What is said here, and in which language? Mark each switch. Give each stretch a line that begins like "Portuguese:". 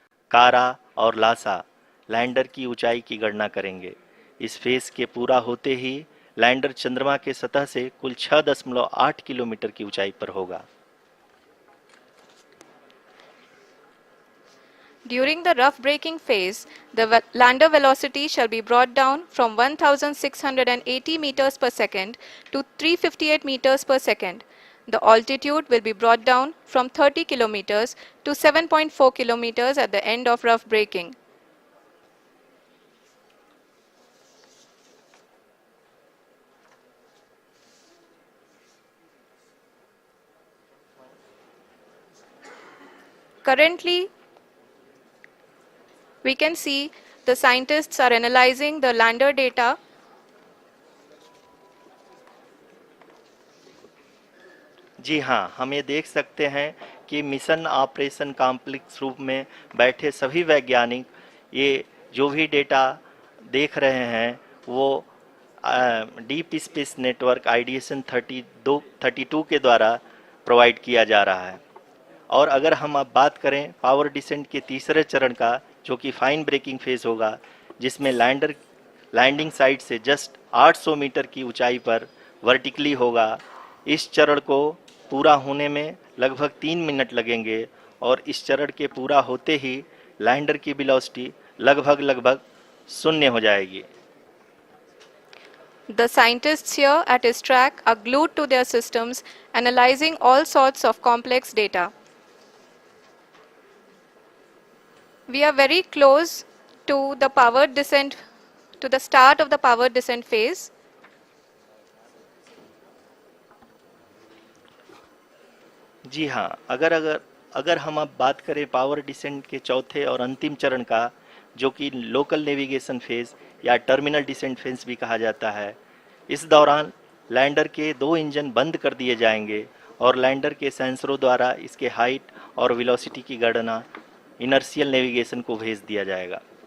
Hindi: कारा और लासा लैंडर की ऊंचाई की गणना करेंगे। इस फेज के पूरा होते ही लैंडर चंद्रमा के सतह से कुल 6.8 किलोमीटर की ऊंचाई पर होगा।
English: during the rough braking phase, the lander velocity shall be brought down from 1,680 meters per second to 358 meters per second. The altitude will be brought down from 30 kilometers to 7.4 kilometers at the end of rough braking. Currently, we can see the scientists are analyzing the lander data.
Hindi: जी हाँ, हम ये देख सकते हैं कि mission operation complex रूप में बैठे सभी वैज्ञानिक ये जो भी डेटा देख रहे हैं वो डीप स्पेस नेटवर्क आईडीएसएन 32 के द्वारा प्रोवाइड किया जा रहा है। और अगर हम अब बात करें पावर डिसेंट के तीसरे चरण का, जो कि फाइन ब्रेकिंग फेज होगा, जिसमें लैंडिंग साइट से जस्ट 800 मीटर की ऊंचाई पर वर्टिकली होगा। इस चरण को पूरा होने में लगभग 3 मिनट लगेंगे और इस चरण के पूरा होते ही लैंडर की वेलोसिटी लगभग 0 हो जाएगी।
English: The scientists here at ISTRAC are glued to their systems, analyzing all sorts of complex data. We are very close to the powered descent, to the start of the powered descent phase.
Hindi: जी हाँ, अगर अगर अगर हम अब बात करें power descent के चौथे और अंतिम चरण का, जो कि लोकल नेविगेशन फेज या टर्मिनल डिसेंट फेज भी कहा जाता है, इस दौरान लैंडर के 2 इंजन बंद कर दिए जाएंगे और लैंडर के सेंसरों द्वारा इसके हाइट और वेलोसिटी की गणना इनर्शियल नेविगेशन को भेज दिया जाएगा।